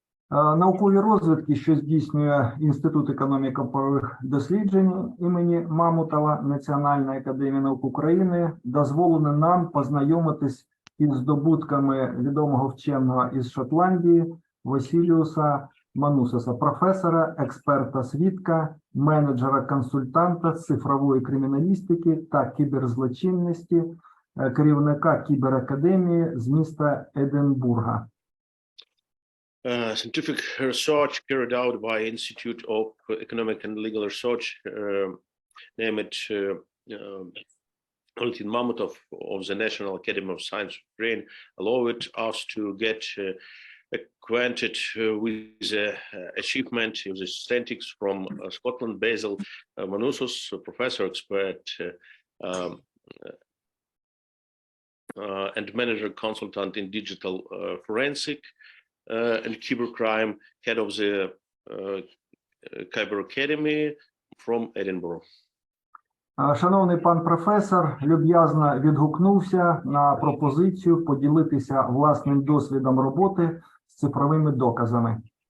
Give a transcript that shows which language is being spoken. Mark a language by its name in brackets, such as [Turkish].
[Ukrainian] Наукові розвідки, що здійснює Інститут економіко-правових досліджень імені Мамутова Національної академії наук України, дозволили нам познайомитись із здобутками відомого вченого із Шотландії Василіуса Манусаса, професора, експерта-свідка, менеджера-консультанта з цифрової криміналістики та кіберзлочинності, керівника кіберакадемії з міста Единбурга. [English] Scientific research carried out by Institute of Economic and Legal Research, named V.Mamutov of the National Academy of Science of Ukraine, allowed us to get acquainted with the achievement of the statistics from Scotland. Basil Manusas, professor, expert, and manager consultant in digital forensic and cybercrime, head of the Cyber Academy from Edinburgh. [Ukrainian] Шановний пан професор люб'язно відгукнувся на пропозицію поділитися власним досвідом роботи з цифровими доказами.